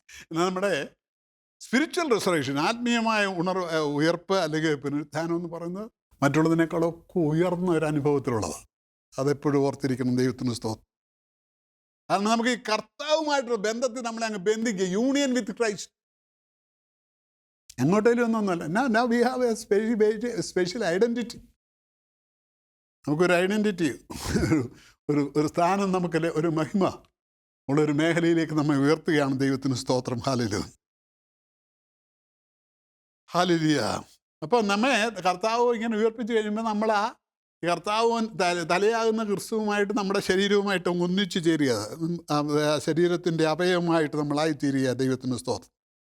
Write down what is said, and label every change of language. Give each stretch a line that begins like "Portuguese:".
Malayalam: എന്നാൽ നമ്മുടെ spiritual resurrection, ആത്മീയമായ ഉയർപ്പ് അല്ലെങ്കിൽ പുനരുത്ഥാനം എന്ന് പറയുന്നത് മറ്റുള്ളതിനേക്കാളൊക്കെ ഉയർന്ന ഒരു അനുഭവത്തിലുള്ളതാണ്. അതെപ്പോഴും ഓർത്തിരിക്കണം. ദൈവത്തിന് സ്തോത്രം. കാരണം നമുക്ക് ഈ കർത്താവുമായിട്ടുള്ള ബന്ധത്തിൽ നമ്മളെ അങ്ങ് ബന്ധിക്കുക,
English: Union with Christ.
Malayalam: എങ്ങോട്ടേലും ഒന്നൊന്നുമല്ല.
English: now we have a special identity.
Malayalam: നമുക്കൊരു ഐഡൻറ്റിറ്റി, ഒരു സ്ഥാനം, നമുക്കല്ലേ, ഒരു മഹിമ. ഉള്ളൊരു മേഖലയിലേക്ക് നമ്മെ ഉയർത്തുകയാണ്. ദൈവത്തിന് സ്തോത്രം. Hallelujah, hallelujah. അപ്പോൾ നമ്മെ കർത്താവ് ഇങ്ങനെ ഉയർപ്പിച്ച് കഴിയുമ്പോൾ നമ്മൾ ആ കർത്താവ് തലയാകുന്ന ക്രിസ്തുവുമായിട്ട് നമ്മുടെ ശരീരവുമായിട്ട് ഒന്നിച്ചു ചേരുക, ശരീരത്തിൻ്റെ അവയവമായിട്ട് നമ്മളായിത്തീരുക. ദൈവത്തിന് സ്തോത്രം.